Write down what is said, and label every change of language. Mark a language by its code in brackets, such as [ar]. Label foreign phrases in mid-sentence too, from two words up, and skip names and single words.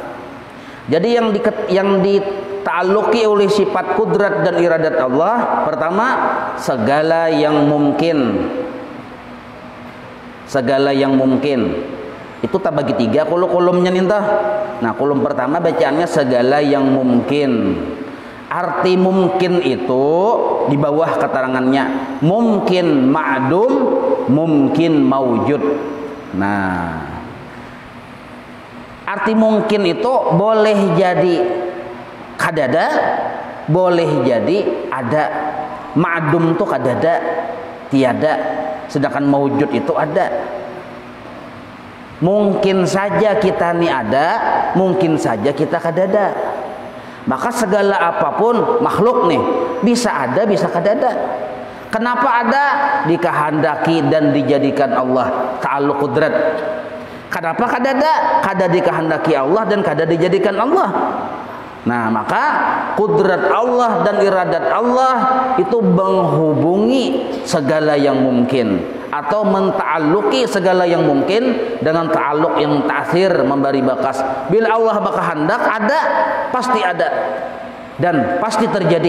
[id] Jadi yang dita'aluki oleh sifat kudrat dan iradat Allah, pertama segala yang mungkin. [bjn] Segala yang mungkin itu tak bagi 3 kolomnya nintah. [id] Nah, kolom pertama bacaannya segala yang mungkin. Arti mungkin itu di bawah keterangannya mungkin ma'dum, mungkin maujud. Nah, arti mungkin itu boleh jadi Kadada boleh jadi ada, ma'dum tuh kadada, tiada, sedangkan maujud itu ada. [bjn] Mungkin saja kita nih ada, mungkin saja kita kadada. Maka segala apapun makhluk nih bisa ada, bisa kadada. [id] Kenapa ada? Dikehendaki dan dijadikan Allah, ta'alluq qudrat. [bjn] Kenapa kadada? Kada dikehendaki Allah dan kada dijadikan Allah. [id] Nah, maka kudrat Allah dan iradat Allah itu menghubungi segala yang mungkin atau menta'alluqi segala yang mungkin dengan ta'alluq yang ta'thir, memberi bakas. Bila Allah berkehendak ada, pasti ada dan pasti terjadi.